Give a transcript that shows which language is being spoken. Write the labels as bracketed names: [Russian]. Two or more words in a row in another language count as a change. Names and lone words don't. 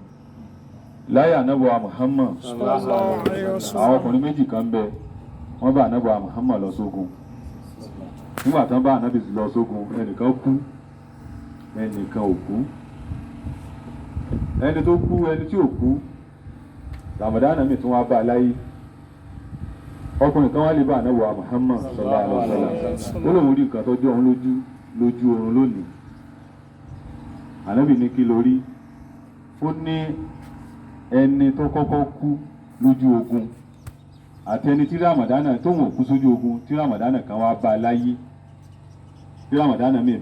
[Yoruba] láyé ànábì wa Muhammad àwọn ọkùnrin méjì kan bẹ wọ́n bá ànábì wa Muhammad lọ sógun. nígbà tán bá ànábì lọ sógun ẹnìkan kú ẹnìkan ò kú. ẹni tó kú ẹni tí ò kú Ramadana mi tún wá bá láyé. ọkùnrin kan wá lè bá ànábì wa Muhammad [Arabic] صلى الله عليه وسلم [Yoruba] ó lóun rí nǹkan tó jọ òun lójú oorun lónìí. ànábì ní kí lórí ó ní ẹni tó kọ́kọ́ kú lójú ogun àti ẹni tí Ramadana tóun ò kú sójú ogun tí Ramadana kan wá bá láyé tí Ramadana mi